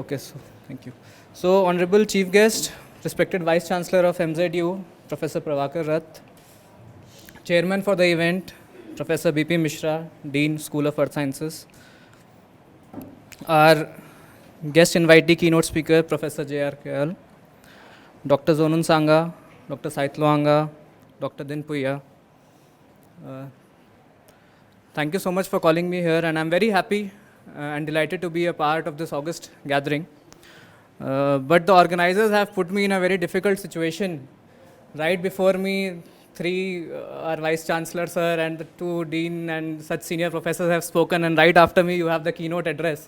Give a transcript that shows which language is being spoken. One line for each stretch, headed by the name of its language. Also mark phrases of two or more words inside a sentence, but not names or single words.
English: Okay, so thank you. So, Honorable Chief Guest, respected Vice Chancellor of MZU, Professor Prabhakar Rath, Chairman for the event, Professor B.P. Mishra, Dean, School of Earth Sciences, our guest invitee keynote speaker, Professor J.R. Kayal, Dr. Zonun Sanga, Dr. Saitlo Anga, Dr. Din Puya. Thank you so much for calling me here, and I'm very happy and delighted to be a part of this August gathering. But the organizers have put me in a very difficult situation. Right before me, three our Vice Chancellor, sir, and the two Dean and such senior professors have spoken, and right after me, you have the keynote address.